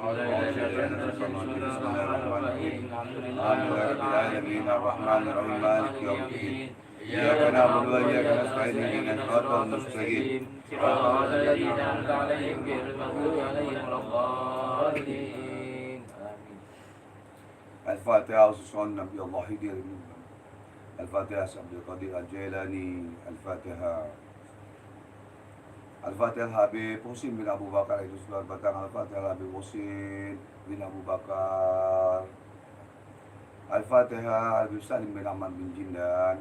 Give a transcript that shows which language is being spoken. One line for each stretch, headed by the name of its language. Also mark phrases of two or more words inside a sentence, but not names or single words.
Arabic: الحمد لله رب العالمين الرحمن الرحيم مالك يوم الدين. إياك نعبد وإياك نستعين اهدنا الصراط المستقيم. صراط الذين أنعمت عليهم غير المغضوب عليهم ولا الضالين. Amin.
Indonesian: Al-Fatihah susun Nabi Allah hidir. Al-Fatihah Abdul Qadir Al-Jailani. Al-Fatihah. Al-Fatihah Habib Husin bin Abu Bakar itu sudah batang. Al-Fatihah Habib Husin bin Abu Bakar. Al-Fatihah Habib Salim bin Ahmad bin Jindan.